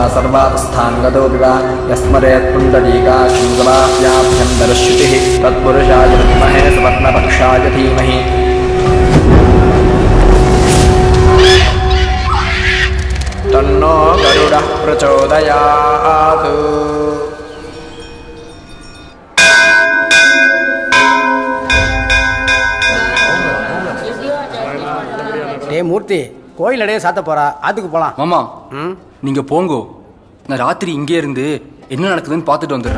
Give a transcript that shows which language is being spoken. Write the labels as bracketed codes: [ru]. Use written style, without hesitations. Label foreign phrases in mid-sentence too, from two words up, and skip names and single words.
[sa] सर्वावस्थाङ्गतोऽपि वा यस्मरेत् पुण्डरीकाक्षं समाप्याभ्यन्तरश्रुतिः तत्पुरुषाय विद्महे सुवर्णपक्षाय धीमहि तन्नो गरुडः प्रचोदयात् [ta] மூர்த்தி கோயில் நடைய சாத்த போறா, ஆத்துக்கு போலாம். மாமா நீங்க போங்கோ, நான் ராத்திரி இங்கே இருந்து என்ன நடக்குதுன்னு பார்த்துட்டு வந்துடுறேன்.